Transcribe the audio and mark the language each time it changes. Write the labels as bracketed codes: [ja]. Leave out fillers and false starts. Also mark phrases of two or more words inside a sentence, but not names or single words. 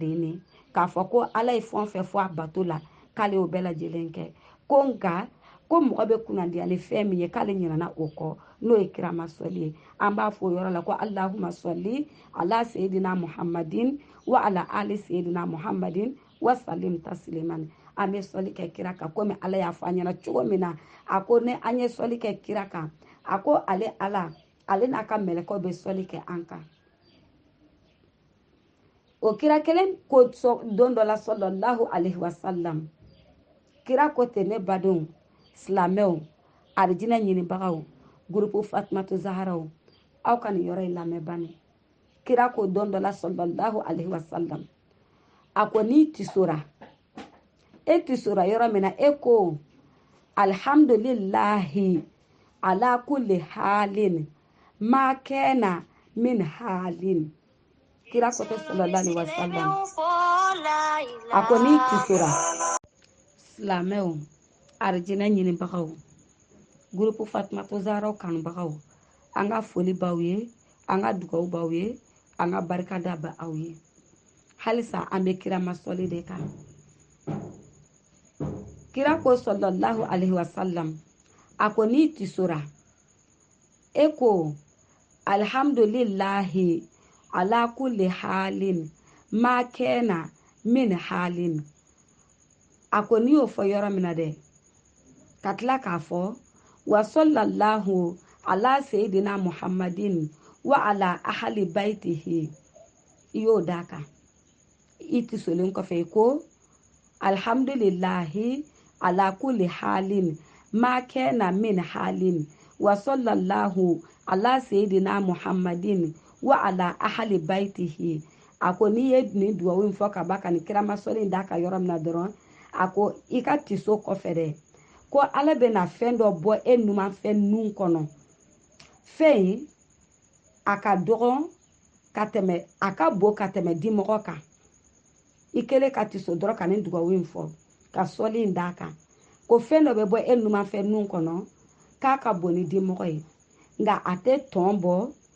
[bm] ye nin k'a fɔ ko ala ye fɛn o fɛn fɔ a bato la k'ale y'o bɛɛ lajɛlen kɛ ko nka ko mɔgɔ bɛ kunnadiya ni fɛn min ye k'ale ɲinana o kɔ n'o ye kirama sɔli ye an b'a fɔ o yɔrɔ la ko [ar] اللهم صل على سيدنا محمد وعلى آل سيدنا محمد وسلم تسليما [bm] an bɛ sɔli kɛ kira kan komi ala y'a fɔ an ɲɛna cogo min na a ko ne an ye sɔli kɛ kira kan a ko ale ala ale n'a ka mɛlɛkɛw bɛ sɔli kɛ an kan o kira kelen ko don dɔ la [ar] صلى الله عليه وسلم [bm] kira ko ten ne badenw silamɛw arijinɛ ɲinibagaw gurupu fatumatu zaharaw aw ka nin yɔrɔ in lamɛn bani kira ko don dɔ la [ar] صلى الله عليه وسلم [bm] a ko n'i tisora e tisora yɔrɔ min na e ko [ar] الحمد لله على كل حال [bm] ma kɛna min halin kira ko tɛ [ar] صلى الله عليه وسلم [bm] a ko n'i tisora silamɛw arijinɛ ɲinibagaw gurupu fatumatu zaharaw kanubagaw an ka foli b'aw ye an ka dugawu b'aw ye an ka barikada b'aw ye halisa an bɛ kira masɔli de kan kira ko [ar] صلى الله عليه وسلم [bm] a ko n'i tisora e ko [ar] الحمد لله على كل حال [bm] ma kɛna min halin a ko n'i y'o fɔ yɔrɔ min na dɛ ka tila k'a fɔ [ar] وصلى الله على سيدنا محمد وعلى أهل بيته [bm] i y'o d'a kan i tisolen kɔfɛ ko [ar] الحمد لله على كل [bm] halin ma kɛna min halin [ar] وصلى الله على سيدنا محمد وعلى أهل بيته [bm] a ko n'i ye nin duwawu in fɔ ka ba ka nin kiramasɔli in d'a kan yɔrɔ min na dɔrɔn a ko i ka tiso kɔfɛ dɛ ko ala bɛna fɛn dɔ bɔ e numanfɛn nun kɔnɔ fɛn in a ka dɔgɔ ka tɛmɛ a ka bon ka tɛmɛ dimɔgɔ kan i kelen ka tiso dɔrɔn ka nin dugawu in fɔ ka sɔli in d'a kan ko fɛn dɔ bɛ bɔ e numanfɛn nun kɔnɔ k'a ka bon ni dimɔgɔ ye nka a tɛ tɔn bɔ